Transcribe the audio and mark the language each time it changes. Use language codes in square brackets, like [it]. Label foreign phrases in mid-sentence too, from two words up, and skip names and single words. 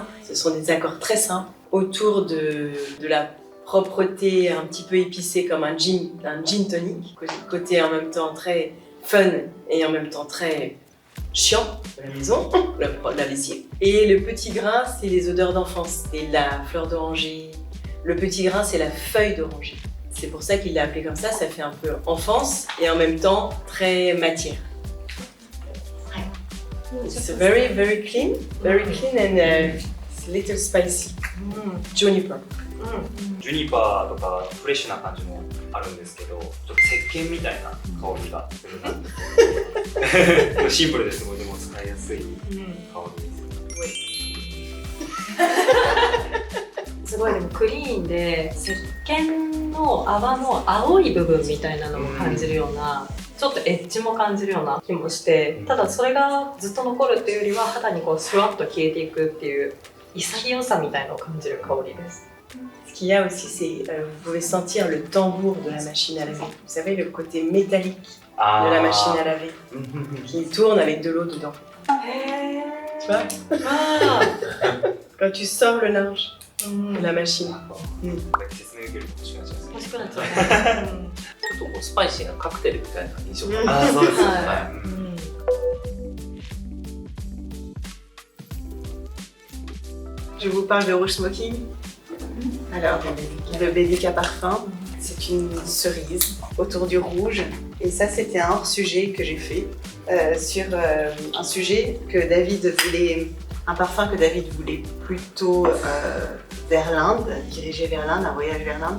[fr] Ce sont des accords très simples autour de la propreté un petit peu épicée comme un gin tonic, côté en même temps très fun et en même temps très chiant de la maison, la lessive. Et le petit grain, c'est les odeurs d'enfance, c'est la fleur d'oranger. Le petit grain, c'est la feuille d'oranger. C'est pour ça qu'il l'a appelé comme ça fait un peu enfance et en même temps très matière. [en] It's very, very clean and it's a little spicy. [fr] Juniper. [ja] ジュニパーとかフレッシュな感じもあるんですけど、ちょっと石鹸みたいな香りがするなってシンプルですごいでも使いやすい香りです。すごいでもクリーンで石鹸の泡の青い部分みたいなのも感じるような、ちょっとエッジも感じるような気もして、ただそれがずっと残るっていうよりは肌にこうシュワッと消えていくっていう潔さみたいのを感じる香りです。 [fr] Ce qu'il y a aussi, c'est vous pouvez sentir le tambour de la machine à laver. Vous savez, le côté métallique de la machine à laver qui tourne avec de l'eau dedans. Tu vois? Quand tu sors le linge de la machine. [ja] 説明受けると欲しくなっちゃいます。欲しくなっちゃうね。ちょっとこうスパイシーなカクテルみたいな印象が。ああ、そうですね。はい。 [fr] Je vous parle de Rouge Smoking. Alors, le BDK Parfum, c'est une cerise autour du rouge. Et ça, c'était un hors-sujet que j'ai fait sur un sujet que David voulait, un parfum que David voulait plutôt vers l'Inde, dirigé vers l'Inde, un voyage vers l'Inde.